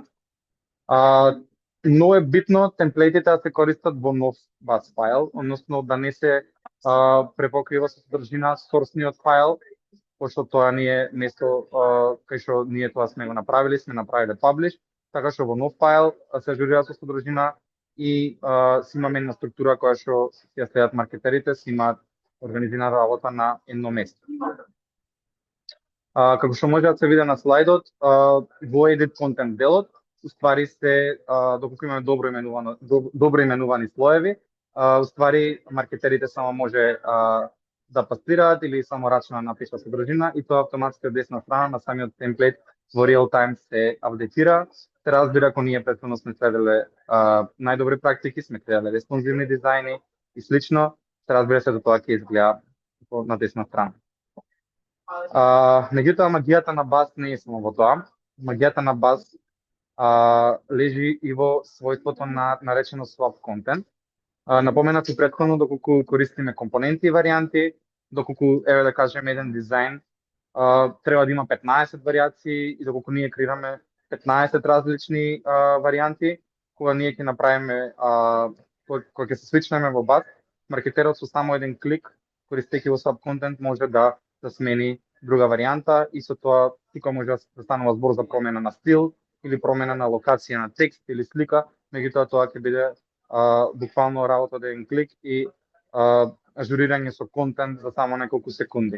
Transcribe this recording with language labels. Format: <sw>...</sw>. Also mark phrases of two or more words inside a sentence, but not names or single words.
<mk>Но е битно темплейтите да се користат во нов бас файл, односно да не се препокрива со содржина сорсниот файл, пошто тоа ни е место кај што ние тоа сме го направиле паблиш, така што во нов файл се ажурира со содржина и си имаме една структура која што ја следат маркетерите, си имаат организирана работа на едно место. Како што може да се види на слайдот, во</mk> <en>edit content</en> <mk>делот, уствари се, доколку имаме добро именувани слоеви, уствари маркетерите само може да пастираат или само рачно напишат содржина и тоа автоматски од десна страна на самиот темплейт во</mk> <en>real time</en> <mk>се апдейтира. Се разбира ако ние претходно сме следеле најдобри практики, сме следеле респонзивни дизајни и слично, се разбира се тоа ќе изгледа на десна страна. Меѓутоа магијата на бас не е само во тоа. Магијата на бас лежи и во својството на наречено</mk> <en>swap content.</en> <mk>Напоменав и претходно доколку користиме компоненти и варијанти, доколку еве да кажеме еден дизајн треба да има 15 варијации и доколку ние креираме 15 различни варијанти, кога ние ќе направиме кога ќе се свичнеме во бас, маркетерот со само еден клик користејќи во</mk> <en>swap content</en> <mk>може да смени друга варијанта и со тоа тука може да станува збор за промена на стил или промена на локација на текст или слика, меѓутоа тоа ќе биде буквално работа од еден клик и ажурирање со контент за само неколку секунди.</mk>